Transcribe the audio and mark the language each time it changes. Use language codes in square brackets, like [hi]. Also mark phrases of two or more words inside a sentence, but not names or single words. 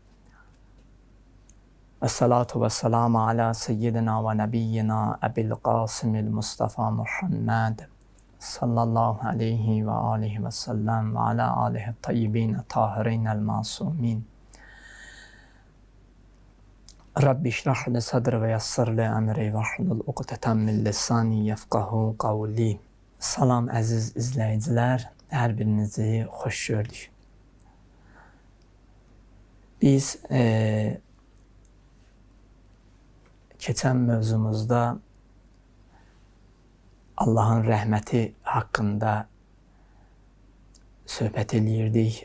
[ar] الصلاة والسلام على سيدنا ونبينا أبي القاسم المصطفى محمد صلى الله عليه وعليه وسلم وعلى آله الطيبين الطاهرين المعصومين. رب اشرح لي صدري ويسر لي أمري واحلل عقدة من لساني يفقهوا قولي. [az] Salam əziz izləyicilər, hər birinizi xoş gördük. Biz keçən mövzumuzda Allahın rəhməti haqqında söhbət eləyirdik